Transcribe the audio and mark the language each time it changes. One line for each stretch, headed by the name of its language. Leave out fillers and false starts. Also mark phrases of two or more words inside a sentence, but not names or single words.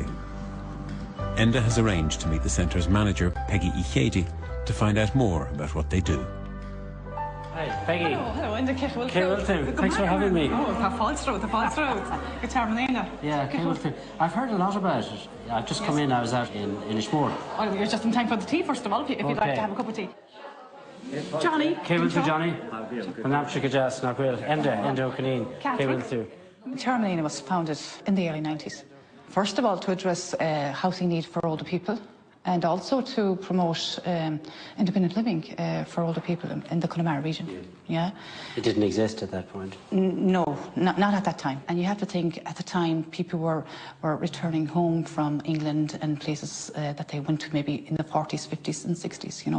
English: Enda has arranged to meet the centre's manager, Peggy Ichedi, to find out more about what they do. Hi, Peggy. Hello, Enda. Thanks for having me. Oh, the false road. It's Tearmann Éanna. Yeah, I've heard a lot about it. I've just come in, I was out in Ishmore. Oh, you're just in time for the tea, first of all, if you'd like to have a cup of tea. Johnny. Céimhin tú, Johnny. Enda O'Conneen. Céimhin tú. Tearmann Éanna was founded in the early 90s. First of all, to address housing need for older people, and also to promote independent living for older people in the Clár region. Yeah. It didn't exist at that point? No, not at that time. And you have to think, at the time, people were returning home from England and places that they went to maybe in the 40s, 50s and 60s, you know.